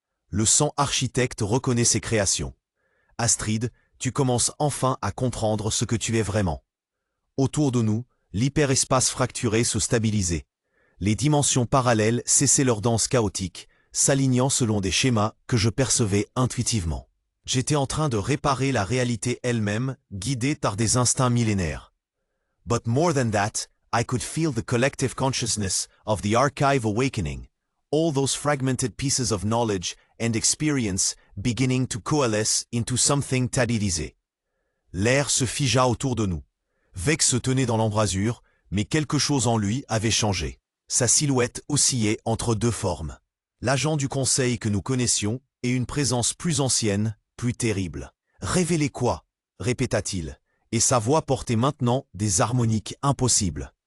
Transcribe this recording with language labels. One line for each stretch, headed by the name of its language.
French: Le sang architecte reconnaît ses créations. « Astrid, tu commences enfin à comprendre ce que tu es vraiment. » Autour de nous, l'hyperespace fracturé se stabilisait. Les dimensions parallèles cessaient leur danse chaotique, s'alignant selon des schémas que je percevais intuitivement. J'étais en train de réparer la réalité elle-même, guidée par des instincts millénaires.
English: But more than that, I could feel the collective consciousness of the archive awakening, all those fragmented pieces of knowledge and experience beginning to coalesce into something tadidisé.
French: L'air se figea autour de nous. Vex se tenait dans l'embrasure, mais quelque chose en lui avait changé. Sa silhouette oscillait entre deux formes. L'agent du Conseil que nous connaissions et une présence plus ancienne, plus terrible. « Révélez quoi ?» répéta-t-il, et sa voix portait maintenant des harmoniques impossibles.